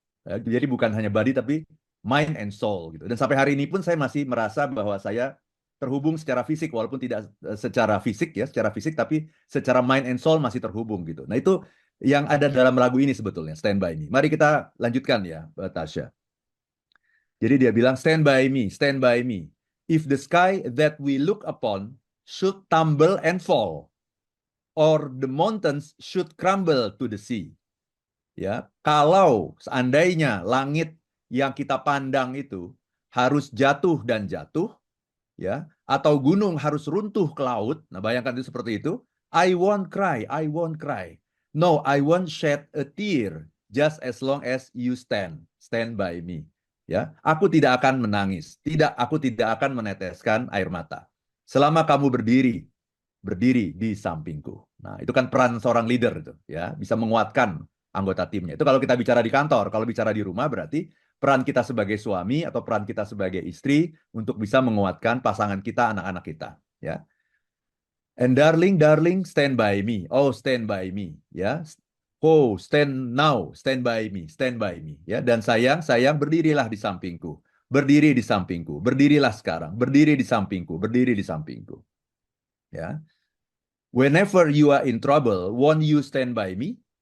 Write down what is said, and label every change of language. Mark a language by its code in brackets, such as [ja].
[id] Jadi bukan hanya body tapi [en] mind and soul [id] gitu. Dan sampai hari ini pun saya masih merasa bahwa saya terhubung secara fisik walaupun tidak secara fisik ya, secara fisik tapi secara mind and soul masih terhubung gitu. Nah, itu yang ada dalam lagu ini sebetulnya, Stand By Me. Mari kita lanjutkan ya, Tasya. Jadi dia bilang, [en] stand by me, stand by me. If the sky that we look upon should tumble and fall, or the mountains should crumble to the sea. [id] Ya, kalau seandainya langit yang kita pandang itu harus jatuh dan jatuh, ya, atau gunung harus runtuh ke laut. Nah, bayangkan itu seperti itu. [en] I won't cry, I won't cry. No, I won't shed a tear just as long as you stand by me. [id] Ya, aku tidak akan menangis. Tidak, aku tidak akan meneteskan air mata. Selama kamu berdiri di sampingku. Nah, itu kan peran seorang leader itu, ya, bisa menguatkan anggota timnya. Itu kalau kita bicara di kantor, kalau bicara di rumah berarti peran kita sebagai suami atau peran kita sebagai istri untuk bisa menguatkan pasangan kita, anak-anak kita, ya. [en] And darling, stand by me. Oh, stand by me, ya. Oh, stand now, stand by me, ya. [id] Dan sayang, berdirilah di sampingku. Berdiri di sampingku. Berdirilah sekarang. Berdiri di sampingku. Berdiri di sampingku. Ya. [en] Whenever you are in trouble, won't you stand by me?